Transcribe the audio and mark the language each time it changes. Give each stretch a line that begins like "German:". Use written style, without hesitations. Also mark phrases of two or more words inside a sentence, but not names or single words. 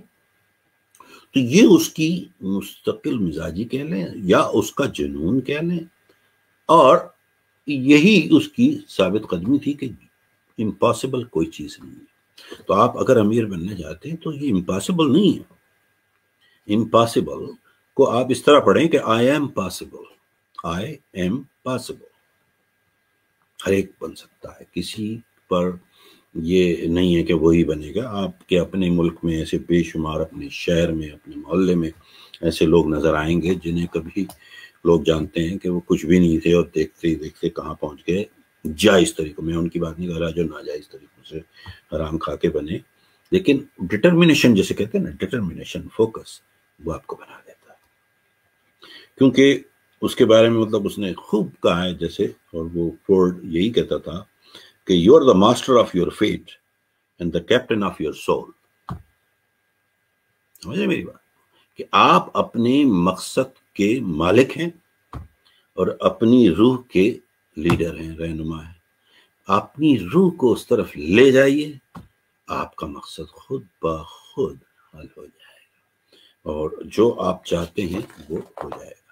Urdu: تو یہ اس کی مستقل مزاجی کہہ لیں یا اس کا جنون کہہ لیں، اور یہی اس کی ثابت قدمی تھی کہ امپاسبل کوئی چیز نہیں ہے۔ تو آپ اگر امیر بننا چاہتے ہیں تو یہ امپاسبل نہیں ہے۔ امپاسبل کو آپ اس طرح پڑھیں کہ
English: I am possible، I am possible،
Urdu: ہر ایک بن سکتا ہے، کسی پر یہ نہیں ہے کہ وہی بنے گا۔ آپ کے اپنے ملک میں ایسے بے شمار، اپنے شہر میں، اپنے محلے میں ایسے لوگ نظر آئیں گے جنہیں کبھی لوگ جانتے ہیں کہ وہ کچھ بھی نہیں تھے، اور دیکھتے ہی دیکھتے کہاں پہنچ گئے جائز طریقوں میں۔ ان کی بات نہیں کر رہا جو ناجائز طریقوں سے حرام کھا کے بنے، لیکن ڈٹرمنیشن جسے کہتے ہیں نا، ڈٹرمنیشن، فوکس، وہ آپ کو بنا دیتا ہے۔ کیونکہ اس کے بارے میں مطلب اس نے خوب کہا ہے جیسے، اور وہ فورڈ یہی کہتا تھا کہ
English: you are the master of your fate and the captain of your soul.
Urdu: سمجھے میری بات؟ کہ آپ اپنے مقصد کے مالک ہیں اور اپنی روح کے لیڈر ہیں، رہنما ہیں۔ اپنی روح کو اس طرف لے جائیے، آپ کا مقصد خود بخود حل ہو جائے گا، اور جو آپ چاہتے ہیں وہ ہو جائے گا۔